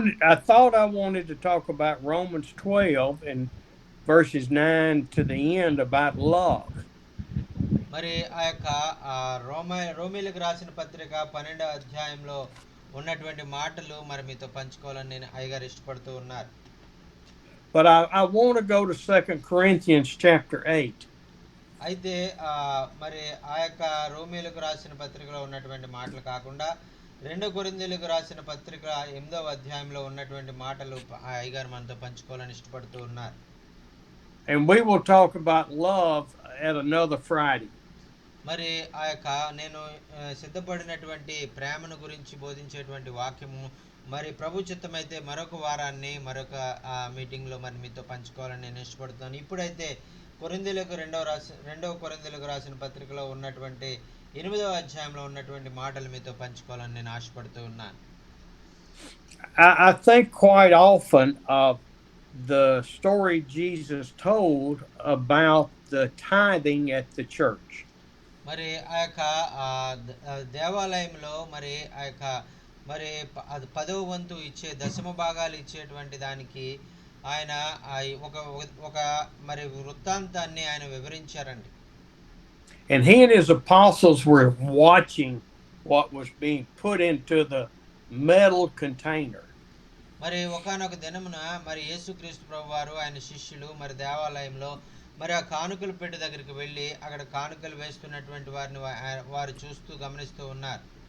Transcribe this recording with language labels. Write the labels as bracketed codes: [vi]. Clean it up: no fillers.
[en] I thought I wanted to talk about Romans 12 and verses 9 to the end about love. [te] మరి ఆ యొక్క రోమీలకు రాసిన పత్రిక 12వ అధ్యాయంలో ఉన్నటువంటి మాటలు మరి మీతో పంచుకోవాలని నేను అయ్యగారు ఇష్టపడుతూ ఉన్నారు. [en] But I want to go to 2 Corinthians chapter 8. [te] అయితే మరి ఆ యొక్క రోమీలకు రాసిన పత్రికలో ఉన్నటువంటి మాటలు కాకుండా 2 కొరింథీయులకు రాసిన పత్రిక 8వ అధ్యాయంలో ఉన్నటువంటి మాటలు అయ్యగారు మనతో పంచుకోవాలని ఇష్టపడుతూ ఉన్నారు. [en] And we will talk about love at another Friday. [te] మరి ఆ యొక్క నేను సిద్ధపడినటువంటి ప్రేమను గురించి బోధించేటువంటి వాక్యము మరి ప్రభు చిత్తమైతే మరొక వారాన్ని మరొక మీటింగ్లో మరి మీతో పంచుకోవాలని నేను ఇష్టపడుతున్నాను. ఇప్పుడైతే రెండవ కొరింథీయులకు రాసిన పత్రికలో ఉన్నటువంటి 8వ అధ్యాయంలో ఉన్నటువంటి మాటలు మీతో పంచుకోవాలని నేను ఆశపడుతూ ఉన్నాను. [en] I think quite often the story Jesus told about the tithing at the church. [te] మరి ఆ యొక్క దేవాలయంలో మరి ఆ యొక్క మరి 10వ వంతు ఇచ్చే దశమ భాగాలు ఇచ్చేటువంటి దానికి ఆయన ఒక మరి వృత్తాంతాన్ని ఆయన వివరించారండి. [en] And he and his apostles were watching what was being put into the metal container. [te] మరి ఒకానొక దినమున మరి యేసుక్రీస్తు ప్రభువారు ఆయన శిష్యులు మరి దేవాలయంలో మరి ఆ కానుకల పెట్టె దగ్గరికి వెళ్ళి అక్కడ కానుకలు వేస్తున్నటువంటి వారిని వారు చూస్తూ గమనిస్తూ ఉన్నారు.